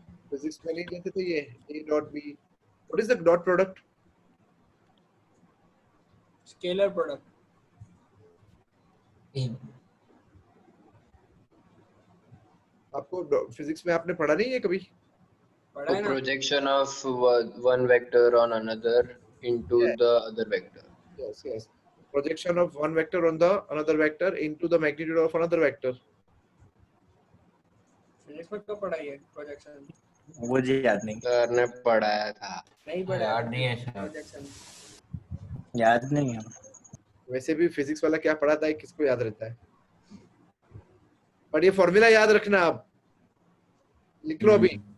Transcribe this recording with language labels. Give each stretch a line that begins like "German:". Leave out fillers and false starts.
Hindi: Physics में नहीं लेते थे ये a dot b.
English: What is the dot product?
Hindi: Scalar product. आपको फिजिक्स में आपने पढ़ा नहीं है कभी? पढ़ा है ना?
English: Projection of one vector on another into Yeah. the other vector. Yes, yes. Projection of one vector on the another vector into the magnitude of another vector.
Hindi: Physics में तो पढ़ा ही है प्रोजेक्शन। मुझे याद नहीं। सर ने पढ़ाया था। नहीं पढ़ा याद नहीं है शायद। प्रोजेक्शन। याद नहीं है। वैसे भी फिजिक्स वाला क्या पढ़ाता है किसको याद रहता है? बट ये फॉर्मूला याद रखना, आप लिख लो अभी।